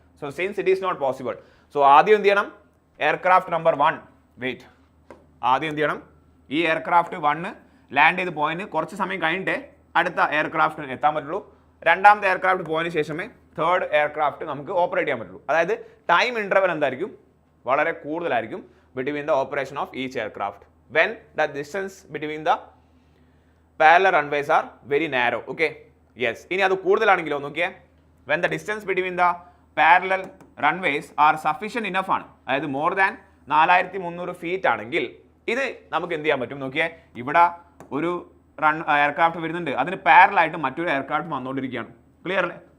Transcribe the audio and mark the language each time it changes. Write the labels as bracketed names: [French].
[English] so since it is not possible, [Malayalam] so ആദ്യം എന്ത് ചെയ്യണം? Aircraft number 1 wait. ആദ്യം എന്ത് ചെയ്യണം? ഈ എയർക്രാഫ്റ്റ് 1 ലാൻഡ് ചെയ്ത് പോയിന് കുറച്ച് സമയം കഴിഞ്ഞിട്ടേ അടുത്ത എയർക്രാഫ്റ്റിന് എത്താൻ പറ്റുള്ളൂ. രണ്ടാമത്തെ എയർക്രാഫ്റ്റ് പോയതിന് ശേഷമേ തേർഡ് എയർക്രാഫ്റ്റ് നമുക്ക് ഓപ്പറേറ്റ് ചെയ്യാൻ പറ്റുള്ളൂ. അതായത് ടൈം ഇൻ്റർവൽ എന്തായിരിക്കും? വളരെ കൂടുതലായിരിക്കും [English] Between the operation of each aircraft when the distance between the parallel runways are very narrow. Okay, yes. [Malayalam] ഇനി അത് കൂടുതലാണെങ്കിലോ നോക്കിയേ, [English] when the distance between the parallel runways are sufficient enough ആണ്, അതായത് more than 4300 feet [Malayalam] ആണെങ്കിൽ ഇത് നമുക്ക് എന്ത് ചെയ്യാൻ പറ്റും? നോക്കിയേ ഇവിടെ ഒരു എയർക്രാഫ്റ്റ് വരുന്നുണ്ട്, അതിന് പാരലൽ ആയിട്ട് മറ്റൊരു എയർക്രാഫ്റ്റ് വന്നുകൊണ്ടിരിക്കുകയാണ്. ക്ലിയർ അല്ലേ?